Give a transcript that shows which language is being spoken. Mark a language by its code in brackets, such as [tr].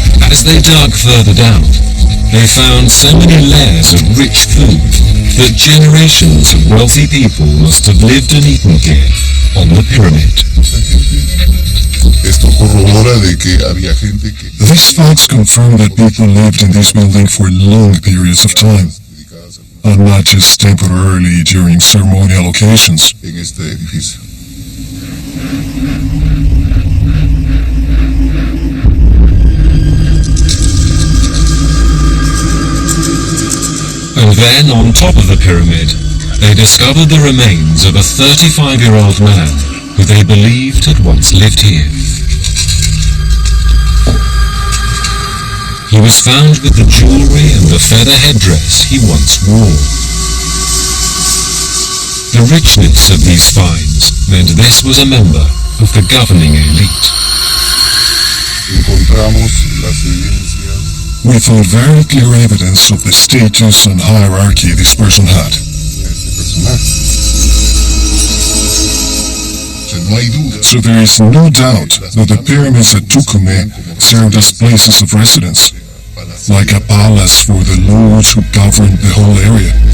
[en] As they dug further down, they found so many layers of rich food that generations of wealthy people must have lived and eaten here on the pyramid. [es] Esto corrobora de que había gente que [en] These facts confirm that people lived in this building for long periods of time, and not just temporarily during ceremonial occasions. [es] en este edificio. [en] And then, on top of the pyramid, they discovered the remains of a 35-year-old man who they believed had once lived here. He was found with the jewelry and the feather headdress he once wore. The richness of these finds meant this was a member of the governing elite. [es] Encontramos las evidencias [en] We found very clear evidence of the status and hierarchy this person had. [es] de este personaje. O sea, no hay duda. [en] So there is no doubt that the pyramids at Tukume served as places of residence, like a palace for the lords who governed the whole area.